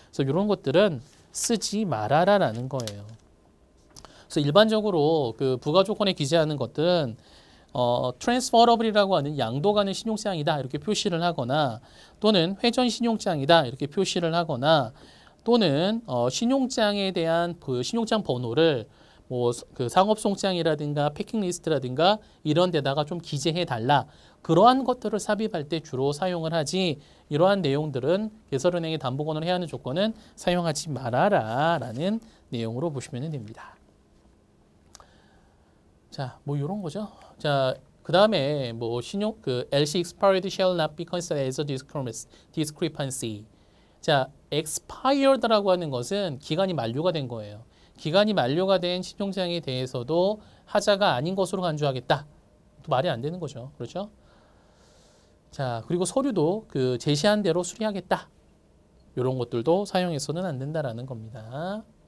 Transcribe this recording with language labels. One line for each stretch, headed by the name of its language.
Korean: 그래서 이런 것들은 쓰지 말아라라는 거예요. 그래서 일반적으로 그 부가 조건에 기재하는 것들은 transferable이라고 하는 양도 가능 신용장이다 이렇게 표시를 하거나 또는 회전 신용장이다 이렇게 표시를 하거나 또는 신용장에 대한 그 신용장 번호를 뭐 그 상업송장이라든가 패킹리스트라든가 이런 데다가 좀 기재해 달라. 그러한 것들을 삽입할 때 주로 사용을 하지 이러한 내용들은 개설은행의 담보권을 해야 하는 조건은 사용하지 말아라 라는 내용으로 보시면 됩니다. 자, 뭐 이런 거죠. 자, 그 다음에 뭐
English: LC expired shall not be considered as a discrepancy.
Korean: 자, expired라고 하는 것은 기간이 만료가 된 거예요. 기간이 만료가 된 신용장에 대해서도 하자가 아닌 것으로 간주하겠다. 또 말이 안 되는 거죠. 그렇죠? 자, 그리고 서류도 그 제시한 대로 수리하겠다. 이런 것들도 사용해서는 안 된다라는 겁니다.